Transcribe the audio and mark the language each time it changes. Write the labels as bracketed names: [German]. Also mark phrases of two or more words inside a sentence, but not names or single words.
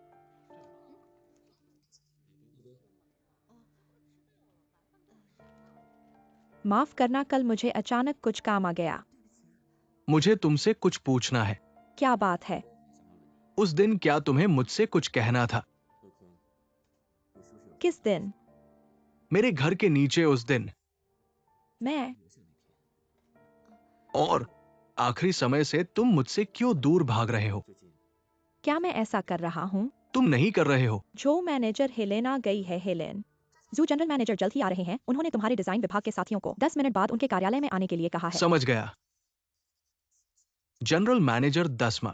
[Hindi] माफ करना, कल मुझे अचानक कुछ काम आ गया। मुझे तुमसे कुछ पूछना है। क्या बात है? उस दिन क्या तुम्हें मुझसे कुछ कहना था? [Chinese] 那天你是不是有 [Hindi] किस दिन? मेरे घर के नीचे उस दिन, मैं [Chinese] 有事那天？ [Hindi] और आखिरी समय से तुम मुझसे क्यों दूर भाग रहे हो? [Chinese] 最近 [Hindi] क्या मैं ऐसा कर रहा हूँ? तुम नहीं कर रहे हो। जो मैनेजर हेलेना गई है। हेलेन, जू [English] General Manager [Hindi] जल्द ही आ रहे हैं। उन्होंने तुम्हारे डिजाइन विभाग के साथियों को 10 मिनट बाद उनके कार्यालय में आने के लिए कहा है। समझ गया। [English] General Manager [Hindi] 10वां।